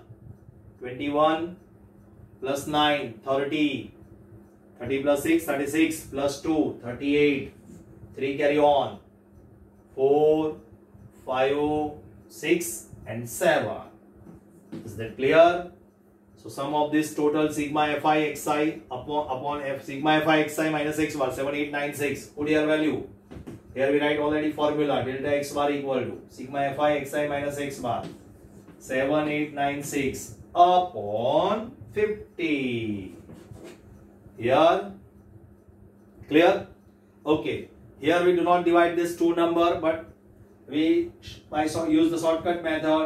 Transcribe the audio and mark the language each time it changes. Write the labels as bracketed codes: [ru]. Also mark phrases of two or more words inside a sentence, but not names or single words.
[en] 21 plus 9 30. 30 plus 6 36 plus 2 38. 3 carry on. 4 5 6 and 7. Is that clear? So sum of this total sigma fi xi upon f sigma fi xi minus x bar 7896. Put your value. Here we write already formula delta x bar equal to sigma fi xi minus x bar 7896 upon 50. Here clear? Okay. Here we do not divide this two number, but we use the shortcut method.